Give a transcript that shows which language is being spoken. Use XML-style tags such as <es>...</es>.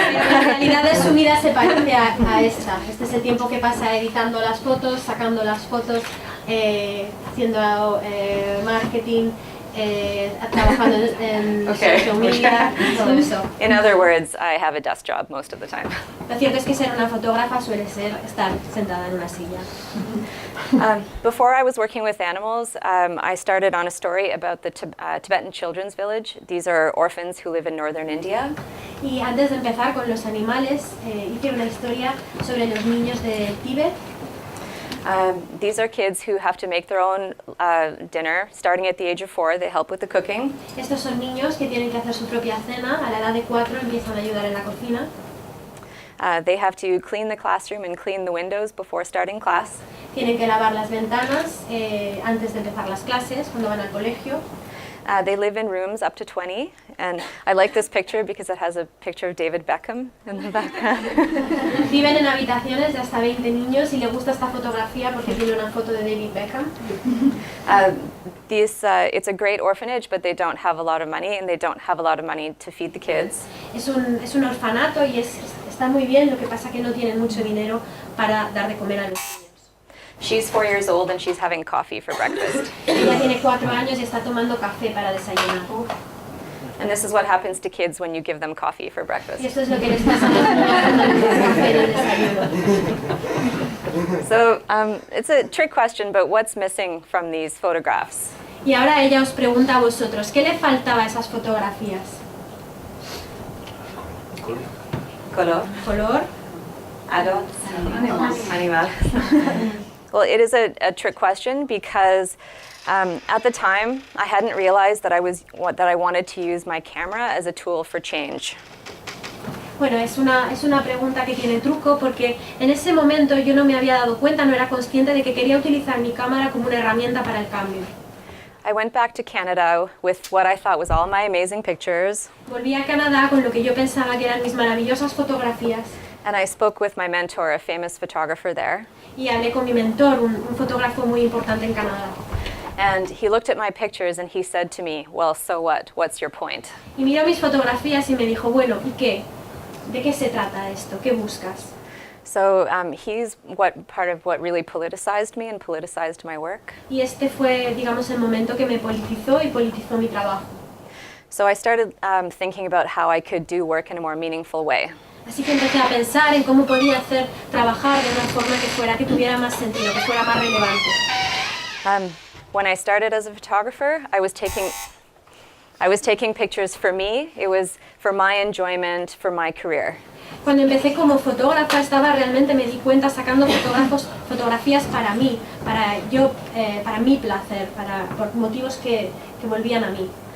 <es>La realidad de su vida se parece a esta. Este es el tiempo que pasa editando las fotos, sacando las fotos, haciendo marketing, trabajando en social media, todo eso.</es> <en>In other words, I have a desk job most of the time.</en> <es>Lo cierto es que ser una fotógrafa suele ser estar sentada en una silla.</es> <en>Before I was working with animals, I started on a story about the Tibetan children's village. These are orphans who live in northern India.</en> <es>Y antes de empezar con los animales, hice una historia sobre los niños de Tíbet.</es> <en>These are kids who have to make their own dinner. Starting at the age of 4, they help with the cooking.</en> <es>Estos son niños que tienen que hacer su propia cena. A la edad de 4 empiezan a ayudar en la cocina.</es> <en>They have to clean the classroom and clean the windows before starting class.</en> <es>Tienen que lavar las ventanas antes de empezar las clases, cuando van al colegio.</es> <en>They live in rooms up to 20, and I like this picture because it has a picture of David Beckham in the background.</en> <es>Viven en habitaciones de hasta 20 niños y le gusta esta fotografía porque tiene una foto de David Beckham.</es> <en>It's a great orphanage, but they don't have a lot of money, and they don't have a lot of money to feed the kids.</en> <es>Es un orfanato y está muy bien, lo que pasa que no tienen mucho dinero para dar de comer a los niños.</es> <en>She's 4 years old and she's having coffee for breakfast.</en> <es>Ella tiene 4 años y está tomando café para desayunar.</es> <en>And this is what happens to kids when you give them coffee for breakfast.</en> <es>Y esto es lo que les pasa a los niños cuando les das café en el desayuno.</es> <en>So it's a trick question, but what's missing from these photographs?</en> <es>Y ahora ella os pregunta a vosotros, ¿qué le faltaba a esas fotografías?</es> <en>Color.</en> <es>¿Color?</es> <en>Adults. Animales. Well, it is a trick question because at the time I hadn't realized that I wanted to use my camera as a tool for change.</en> <es>Bueno, es una pregunta que tiene truco porque en ese momento yo no me había dado cuenta, no era consciente de que quería utilizar mi cámara como una herramienta para el cambio.</es> <en>I went back to Canada with what I thought was all my amazing pictures,</en> <es>Volví a Canadá con lo que yo pensaba que eran mis maravillosas fotografías</es> <en>and I spoke with my mentor, a famous photographer there.</en> <es>y hablé con mi mentor, un fotógrafo muy importante en Canadá.</es> <en>And he looked at my pictures and he said to me, well, so what? What's your point?</en> <es>Y miró mis fotografías y me dijo, bueno, ¿y qué? ¿De qué se trata esto? ¿Qué buscas?</es> <en>So he's part of what really politicized me and politicized my work.</en> <es>Y este fue, digamos, el momento que me politizó y politizó mi trabajo.</es> <en>So I started thinking about how I could do work in a more meaningful way.</en> <es>Así que empecé a pensar en cómo podía trabajar de una forma que tuviera más sentido, que fuera más relevante.</es> <en>When I started as a photographer, I was taking pictures for me. It was for my enjoyment, for my career.</en> <es>Cuando empecé como fotógrafa, realmente me di cuenta sacando fotografías para mí, para mi placer, por motivos que volvían a mí.</es>